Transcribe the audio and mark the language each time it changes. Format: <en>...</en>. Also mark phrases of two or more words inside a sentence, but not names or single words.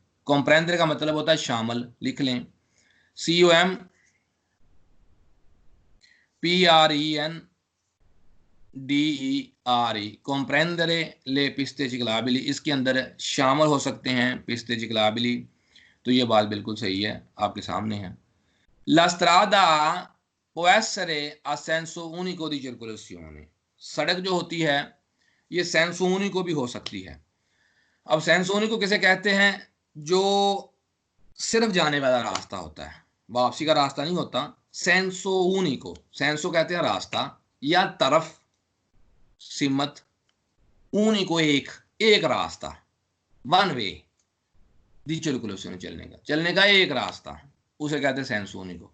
<hi>कॉम्प्रेंदरे का मतलब होता है शामिल, लिख लें COMPRENDERE,</hi> <it>comprendere le piste ciclabili,</it> <hi>इसके अंदर शामिल हो सकते हैं</hi> <it>piste ciclabili.</it> <hi>तो ये बात बिल्कुल सही है, आपके सामने है।</hi> <it>La strada può essere a senso unico di circolazione,</it> <hi>सड़क जो होती है ये</hi> <it>senso unico</it> <hi>भी हो सकती है। अब</hi> <it>senso unico</it> <hi>किसे कहते हैं? जो सिर्फ जाने वाला रास्ता होता है, वापसी का रास्ता नहीं होता।</hi> <it>senso unico,</it> <hi>सेंसो कहते हैं रास्ता या तरफ, सिमत, unico एक, एक रास्ता,</hi> <en>one way,</en> <it>di circolazione,</it> <hi>चलने का एक रास्ता, उसे कहते हैं</hi> <it>senso unico.</it>